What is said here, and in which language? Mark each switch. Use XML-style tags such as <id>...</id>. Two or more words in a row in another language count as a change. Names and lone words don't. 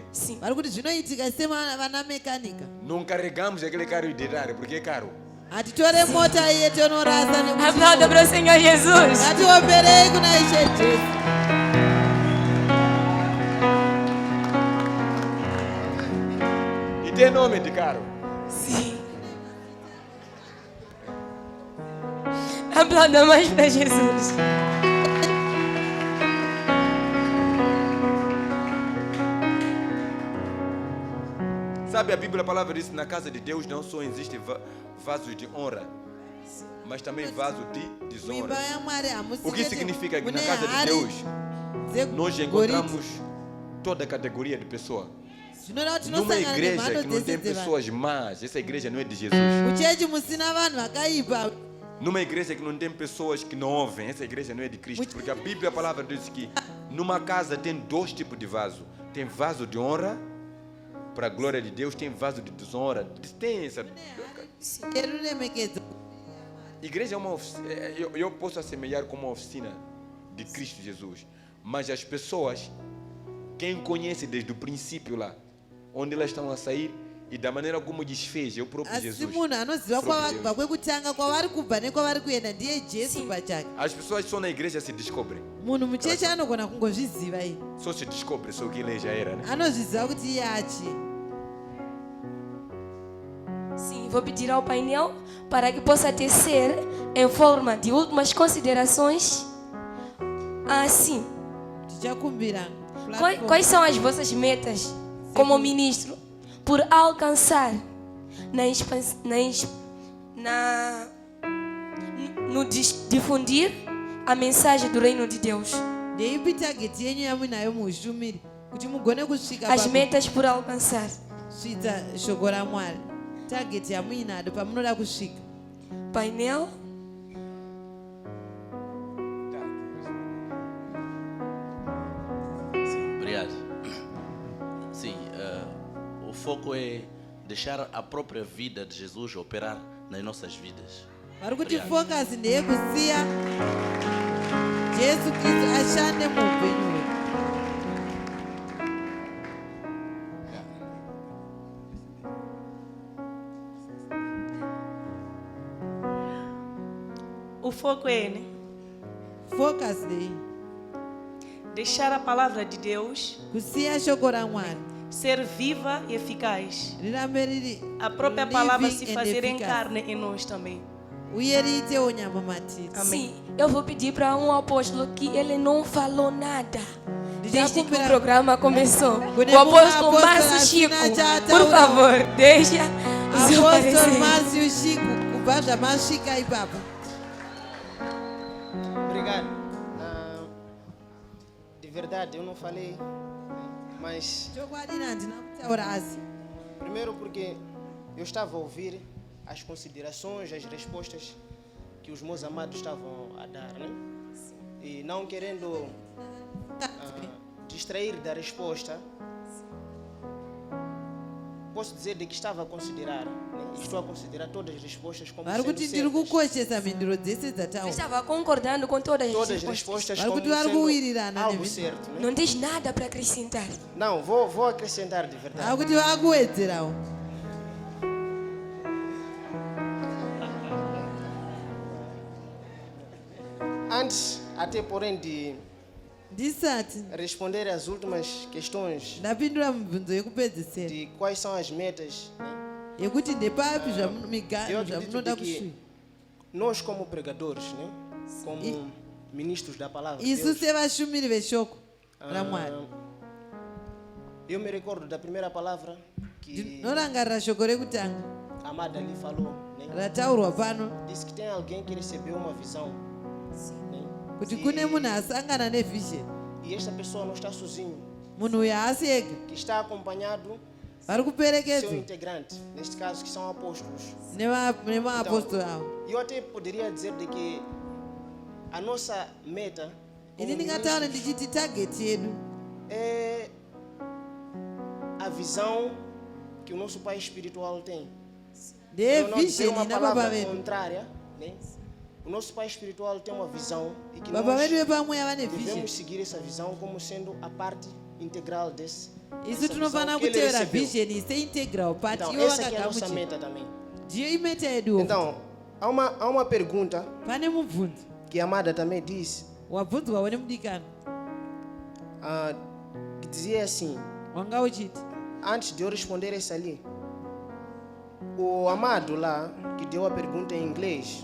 <pt>Sim.</pt> <sn>vari kuti zvinoitika sevana mekanika.</sn> <pt>Não carregamos aquele carro de dar, porque é caro.</pt> <sn>hatitore mota iye tonorasa</sn> <pt>Aplauda para o Senhor Jesus.</pt> <sn>ngatiomberei kuna ishe jesu.</sn> <pt>E tem nome de carro. Sim. Aplauda mais para Jesus. Sabe, a Bíblia, a palavra diz, na casa de Deus não só existe vasos de honra, mas também vasos de</pt> <sn>muimba</sn> <pt>desonra.</pt> <sn>yamwari</sn> <pt>O que significa que na</pt> <sn>mune</sn> <pt>casa de</pt> <sn>hari</sn> <pt>Deus nós</pt> <sn>dzegoriti.</sn> <pt>encontramos toda a categoria de pessoa.</pt> <sn>zvinoda kuti</sn> <pt>Numa</pt> <sn>tinosangana</sn> <pt>igreja</pt> <sn>nemhando</sn> <pt>que não tem</pt> <sn>dzese dzevanhu.</sn> <pt>pessoas más, essa igreja não é de Jesus.</pt> <sn>muchechi musina vanhu vakaipa,</sn> <pt>Numa igreja que não tem pessoas que não ouvem, essa igreja não é de Cristo. Porque a Bíblia, a palavra diz que numa casa tem dois tipos de vaso. Tem vaso de honra, para a glória de Deus, tem vaso de desonra. Tem essa...</pt> <sn>eruremekedzo.</sn> <pt>Igreja é uma oficina, eu posso assemelhar como uma oficina de Cristo Jesus. Mas as pessoas, quem conhece desde o princípio lá, onde elas estão a sair e da maneira como desfez, é o próprio</pt> <sn>asi</sn> <pt>Jesus.</pt> <sn>munhu anoziva</sn> <pt>Próprio</pt> <sn>kwavabva kwekutanga kwavari kubva nekwavari kuenda ndiye jesu</sn> <pt>Sim.</pt> <sn>pachake.</sn> <pt>As pessoas só na igreja se descobrem.</pt> <sn>munhu muchechi anogona kungozviziva iyi,</sn> <pt>Só se descobre só que ele já era, né?</pt> <sn>anozviziva kuti iye achii.</sn> <pt>Sim, vou pedir ao painel para que possa tecer em forma de últimas considerações. Assim,</pt> <sn>tichakumbira</sn> <pt>quais são as vossas metas como ministro por alcançar no difundir a mensagem do reino de Deus?</pt> <sn>ndeipi tageti yenyu yamuinayo muushumiri kuti mugone kusvika</sn> <pt>As metas por alcançar.</pt> <sn>kusvitsa shoko ramwari. tageti yamuinado pamunoda kusvika.</sn> <pt>Painel. Sim, obrigado. Sim, o foco é deixar a própria vida de Jesus operar nas nossas vidas.</pt> <sn>vari kuti fokasi ndeyekusiya jesu kristu ashande muupenyu hwedu.</sn> <pt>O foco é, né?</pt> <sn>fokasi ndei</sn> <pt>Deixar a palavra de Deus</pt> <sn>kusiya shoko ramwari</sn> <pt>ser viva e eficaz.</pt> <sn>rirambe riri</sn> <pt>A própria palavra</pt> <en>living</en> <pt>se</pt> <en>and</en> <pt>fazer em</pt> <en>efficacious.</en> <pt>carne em nós também.</pt> <sn>uye riitewo nyama matiri.</sn> <pt>Sim, eu vou pedir para um apóstolo que ele não falou nada desde que o Desculpe, programa começou.</pt> <sn>Kune</sn> <pt>O apóstolo</pt> <sn>munhu</sn> <pt>Márcio apóstolo Chico,</pt> <sn>asina chataura.</sn> <pt>por favor, deixa o seu</pt> <sn>apostol</sn> <pt>parecer.</pt> <sn>márcio chico kubva zvamasvika ipapa.</sn> <pt>Obrigado. De verdade, eu não falei, mas</pt> <sn>chokwadi handina kutaura asi.</sn> <pt>primeiro porque eu estava a ouvir as considerações, as respostas que os meus amados estavam a dar, né? E não querendo distrair da resposta, posso dizer de que estava a considerar, né? Estou a considerar todas as respostas como</pt> <sn>vari</sn> <pt>sendo</pt> <sn>kuti ndiri</sn> <pt>certas.</pt> <sn>kukoshesa mhinduro dzese</sn> <pt>Eu</pt> <sn>dzataura.</sn> <pt>estava concordando com todas as Todas as respostas. respostas</pt> <sn>Vari</sn> <pt>como</pt> <sn>kuti vari</sn> <pt>sendo</pt> <sn>kuwirirana</sn> <pt>algo</pt> <sn>nemhinduro.</sn> <pt>certo, né? Não tens nada para acrescentar. Não, vou acrescentar de verdade.</pt> <sn>vari kuti vakuwedzerawo.</sn> <pt>Antes, até porém, de</pt> <sn>ndisati</sn> <pt>responder às últimas questões</pt> <sn>ndapindura mibvunzo yekupedzisira</sn> <pt>de quais são as metas, né?</pt> <sn>yekuti ndepapi</sn> <pt>eu</pt> <sn>miganho</sn> <pt>acredito</pt> <sn>zvamunoda</sn> <pt>de que</pt> <sn>kusvika.</sn> <pt>nós como pregadores, né? Como ministros da palavra de</pt> <sn>isu</sn> <pt>Deus,</pt> <sn>sevashumiri veshoko ramwari</sn> <pt>eu me recordo da primeira palavra que</pt> <sn>ndinorangarira shoko rekutanga</sn> <pt>a amada ali falou, né?</pt> <sn>rataurwa pano</sn> <pt>Disse que tem alguém que recebeu uma visão, né?</pt> <sn>kuti kune munhu asangana nevision.</sn> <pt>E esta pessoa não está sozinho,</pt> <sn>Munhu uyu haasi ega,</sn> <pt>que está acompanhado</pt> <sn>vari</sn> <pt>do seu</pt> <sn>kuperekedzwa</sn> <pt>integrante, neste caso que são apóstolos.</pt> <sn>nemaapostoli avo.</sn> <pt>Eu até poderia dizer de que a nossa meta como</pt> <sn>Ini ndingataura</sn> <pt>ministros</pt> <sn>ndichiti target yedu</sn> <pt>é a visão que o nosso pai espiritual tem. Para não dizer</pt> <sn>ndevision</sn> <pt>uma</pt> <sn>nababa</sn> <pt>palavra</pt> <sn>vedu.</sn> <pt>contrária, né? O nosso pai espiritual tem uma visão e que</pt> <sn>Baba vedu</sn> <pt>nós</pt> <sn>vepamweya vane vision.</sn> <pt>devemos seguir essa visão como sendo a parte integral</pt> <sn>Isu</sn> <pt>dessa</pt> <sn>tinofanira</sn> <pt>visão que ele</pt> <sn>kutevera</sn> <pt>recebeu.</pt> <en>vision seintegral part</en> <pt>Então,</pt> <sn>ivo</sn> <pt>essa aqui é a nossa</pt> <sn>vakagamuchira.</sn> <pt>meta também.</pt> <sn>Ndiyo imeta yeduwo.</sn> <pt>Então, há uma pergunta</pt> <sn>Pane mubvunzo</sn> <pt>que a Amada também disse,</pt> <sn>wabvunzwawo nemudikana</sn> <pt>que dizia assim,</pt> <sn>wanga uchiti</sn> <pt>antes de eu responder essa ali, o Amado lá, que deu a pergunta em inglês,</pt>